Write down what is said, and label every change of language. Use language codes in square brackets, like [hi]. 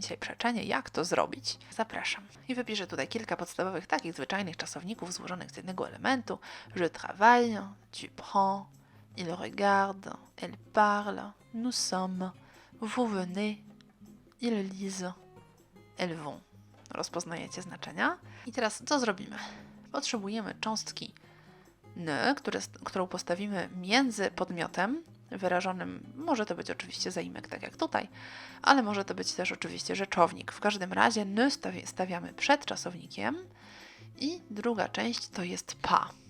[pl] Dzisiaj przeczenie, jak to zrobić. Zapraszam. I wypiszę tutaj kilka podstawowych, takich zwyczajnych czasowników złożonych z jednego elementu. [fr] Je travaille, tu prends, il regarde, elle parle, nous sommes, vous venez, ils lisent, elles vont. [pl] Rozpoznajecie znaczenia? I teraz co zrobimy? Potrzebujemy cząstki n, którą postawimy między podmiotem wyrażonym, może to być oczywiście zaimek, tak jak tutaj, ale może to być też oczywiście rzeczownik. W każdym razie n stawiamy przed czasownikiem i druga część to jest pas.